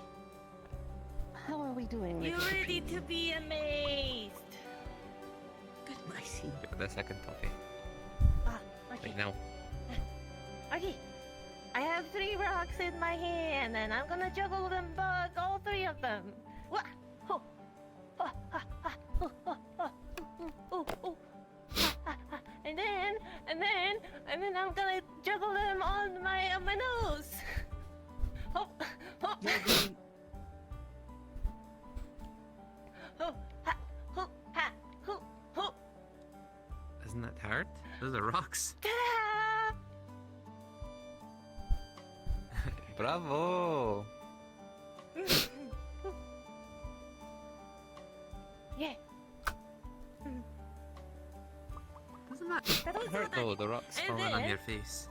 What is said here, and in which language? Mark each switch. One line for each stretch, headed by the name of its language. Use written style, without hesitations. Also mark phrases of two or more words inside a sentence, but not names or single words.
English: How are we doing? You ready to be amazed? Good, I see. Give it the second toffee. Okay. Right now. Okay. I have 3 rocks in my hand, and I'm gonna juggle them, all 3 of them. Wah! Ho! Ha! Ha! Ha! Ho! Ha! Ha! Ooh! Ooh! Ha! Ha! Ha! And then I'm gonna juggle them on my nose. Ho! Ho! Ho! Ha! Ho! Ha! Ho! Ho! Isn't that hard? Those are rocks. Ta-da! Bravo! Yeah. Doesn't that hurt though, the rocks falling on your face?